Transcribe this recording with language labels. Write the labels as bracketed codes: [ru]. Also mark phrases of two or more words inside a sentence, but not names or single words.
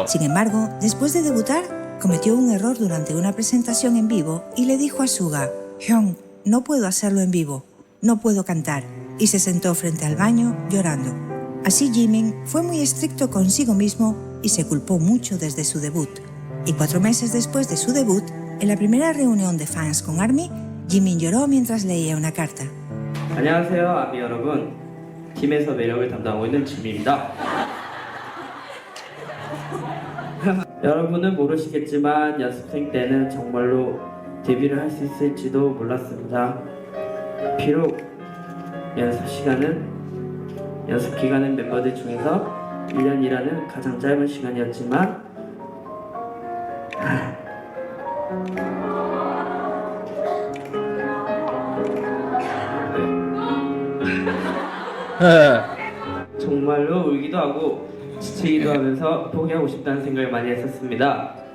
[es] Sin embargo, después de debutar, cometió un error durante una presentación en vivo y le dijo a Suga: "Hyung, no puedo hacerlo en vivo, no puedo cantar", y se sentó frente al baño llorando. Así Jimin fue muy estricto consigo mismo y se culpó mucho desde su debut. Y 4 meses después de su debut, en la primera reunión de fans con ARMY, Jimin lloró mientras leía una carta. [ko] 안녕하세요, 아미 여러분. 팀에서 매력을 담당하고 있는 지민입니다. 여러분은 모르시겠지만 연습생 때는 정말로 데뷔를 할 수 있을지도 몰랐습니다. 비록 연습 기간은 멤버들 중에서 1년이라는 가장 짧은 시간이었지만 정말로 울기도 하고 지치기도 하면서 포기하고 싶다는 생각을 많이 했었습니다.